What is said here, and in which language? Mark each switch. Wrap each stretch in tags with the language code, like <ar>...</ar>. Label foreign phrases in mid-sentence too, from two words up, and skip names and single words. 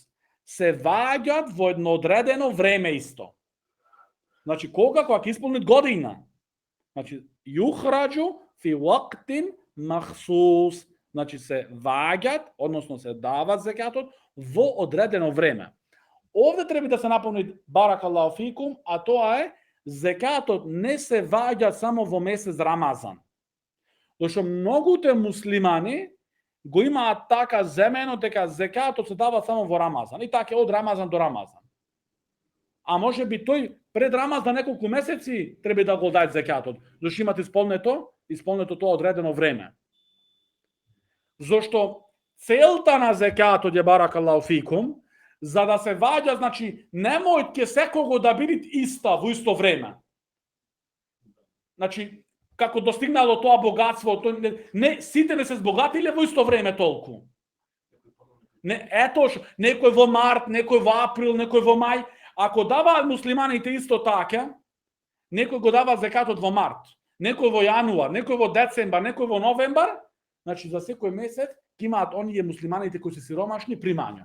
<mk>Се ваѓат во едно одредено време исто. Значи, кога ќе исполнит година. Значи,</mk> <ar>يخرج في وقت مخصوص.</ar> <mk>Значи, се ваѓат, односно се дават зекатот во одредено време. Овде треба да се напомни</mk> <ar>بارك الله فيكم,</ar> <mk>а тоа е зекатот не се ваѓа само во месец Рамазан. Зашто многуте муслимани го имаат така земено дека зекатот се дава само во Рамазан. И така од Рамазан до Рамазан. А може би тој пред Рамазан неколку месеци треба да го даде зекатот. Зашто имате исполнето тоа одредено време. Зашто целта на зекатот е</mk> <ar>بارك الله فيكم,</ar> <mk>за да се ваѓа, значи, немој ке секого да биде иста во исто време. Значи, како достигнало тоа богатство, не сите не се збогатиле во исто време толку. Не, ето, некој во март, некој во април, некој во мај, ако даваат муслиманите исто така, некој го дава зекатот во март, некој во јануар, некој во децембар, некој во новембар, значи за секој месец ќе имаат оние муслиманите кои се сиромашни примања.</mk>